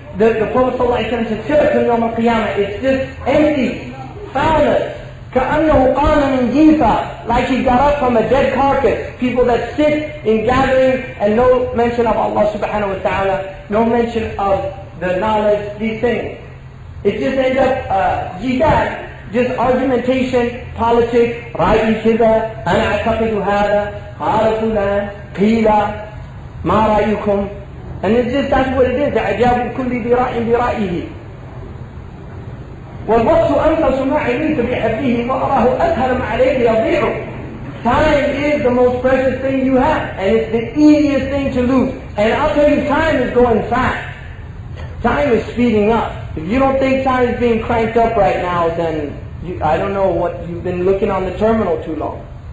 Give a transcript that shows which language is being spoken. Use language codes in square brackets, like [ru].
[en] The Prophet ﷺ said, [ar] Siratun Yawm al-Qiyamah, [en] it's just empty, foulness. [ar] كَأَنَّهُ قَامَ مِنْ جِيفَةٍ. [en] Like he got up from a dead carcass. People that sit in gatherings and no mention of Allah subhanahu wa ta'ala, no mention of the knowledge, these things. It just ends up jidal. Just argumentation, politics, [ar] رأي كذا, أنا أعتقد هذا, قال فلان, قيل, ما رأيكم. [en] And it's just, that's what it is. [ar] إعجاب كل ذي رأي برأيه. والوقت أنقص ما علمت بحبه وأراه أسهل ما عليك يضيع. [en] Time is the most precious thing you have, and it's the easiest thing to lose. And I'll tell you, time is going fast. Time is speeding up. If you don't think time is being cranked up right now, then I don't know what you've been looking on the terminal too long.